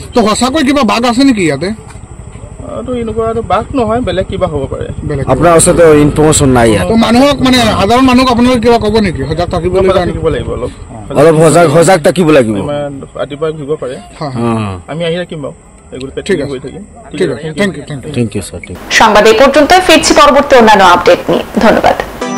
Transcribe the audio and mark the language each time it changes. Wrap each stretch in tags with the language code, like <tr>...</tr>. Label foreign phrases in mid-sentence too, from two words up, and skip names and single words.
<as>তো সঁচাকৈ কিবা বাঘ আছে নেকি ইয়াতে? এনেকুৱা বাঘ নহয়, বেলেগ কিবা হ'ব পাৰে। আপোনাৰ ওচৰত ইনফৰমেশ্যন নাই ইয়াত? তো মানুহক মানে সাধাৰণ মানুহক আপোনালোকে কিবা ক'ব নেকি? সজাগ থাকিবলৈ থাকিব লাগিব, অলপ সজাগ থাকিব লাগিব। ৰাতিপুৱা ঘূৰিব পাৰে, আমি আহি থাকিম বাৰু। ঠিক আছে,</as> <en>thank you</en> <as>স্যার।</as> <bn>সংবাদ এই পর্যন্ত, ফিরছি পরবর্তী অন্যান্য আপডেট নিয়ে। ধন্যবাদ।</bn>